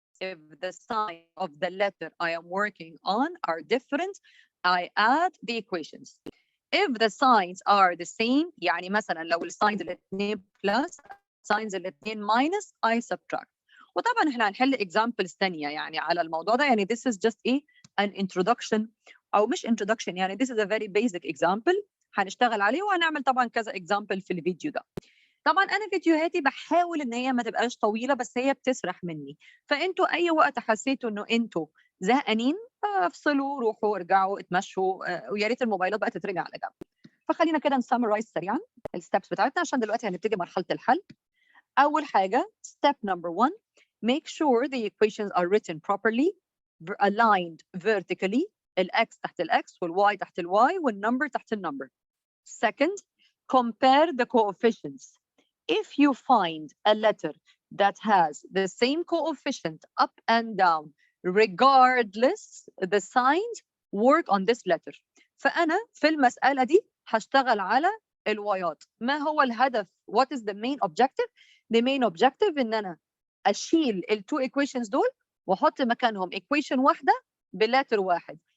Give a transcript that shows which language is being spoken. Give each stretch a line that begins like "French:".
English: If the sign of the letter I am working on are different I add the equations. If the signs are the same
Arabic: يعني مثلا لو الساينز الاثنين
English: plus signs
Arabic: الاثنين
English: minus I subtract.
Arabic: وطبعا احنا هنحل examples ثانية يعني على الموضوع ده يعني
English: this is just an introduction
Arabic: أو مش introduction يعني
English: this is a very basic example
Arabic: هنشتغل عليه وهنعمل طبعا كذا example في الفيديو ده. طبعا انا فيديوهاتي بحاول ان هي ما تبقاش طويله بس هي بتسرح مني فانتوا اي وقت حسيتوا انه انتوا زهقانين افصلوا روحوا ارجعوا اتمشوا ويا ريت الموبايلات بقى تترجع على جنب. فخلينا كده نسمرايز سريعا الستبس بتاعتنا عشان دلوقتي هنبتدي مرحله الحل.
English: اول حاجه step number 1 make sure the equations are written properly aligned vertically
Arabic: الاكس تحت الاكس والواي تحت الواي والنمبر تحت النمبر.
English: Second, compare the coefficients. If you find a letter that has the same coefficient up and down, regardless the signs, work on this letter.
Arabic: فأنا في المسألة دي هشتغل على الوايات. ما هو الهدف؟
English: What is the main objective? The main objective
Arabic: إن أنا أشيل التو equations دول وأحط مكانهم equation واحدة بلتر واحد.